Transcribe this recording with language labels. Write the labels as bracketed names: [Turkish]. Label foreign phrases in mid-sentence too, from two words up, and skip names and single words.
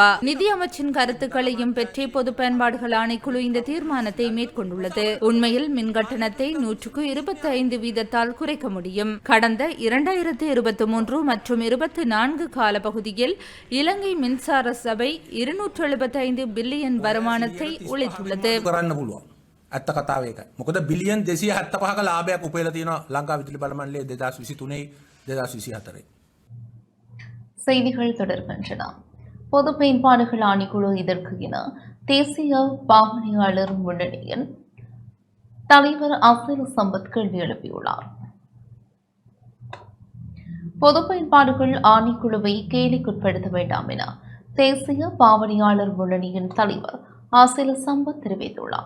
[Tamil] நிதி அமைச்சின் கருத்துக்களையும் பெற்றே பொது பயன்பாடுகள் ஆணைக்குழு இந்த தீர்மானத்தை மேற்கொண்டுள்ளது. உண்மையில் மின்கட்டணத்தை 125 வீதத்தால் குறைக்க முடியும். கடந்த 2023 மற்றும் 24 கால பகுதியில் இலங்கை மின்சார சபை 275 பில்லியன் வருமானத்தை உழைத்துள்ளது. [Sinhala] ඇත්ත කතාව ඒකයි. මොකද බිලියන් 275ක ලාභයක් උපයලා තියෙනවා ලංකා විදුලි බල මණ්ඩලයේ 2023 2024. [Tamil] செய்திகள் தொடர்கின்றன. பொது பயன்பாடுகள் ஆணைக்குழு இதற்கு என தேசிய பாவனையாளர் முன்னணியின் தலைவர் அசீல் சம்பத் கேள்வி எழுப்பியுள்ளார். பொது பயன்பாடுகள் ஆணைக்குழுவை கேலிக்குட்படுத்த வேண்டாம் என தேசிய பாவனையாளர் முன்னணியின் தலைவர் அசீல் சம்பத் தெரிவித்துள்ளார்.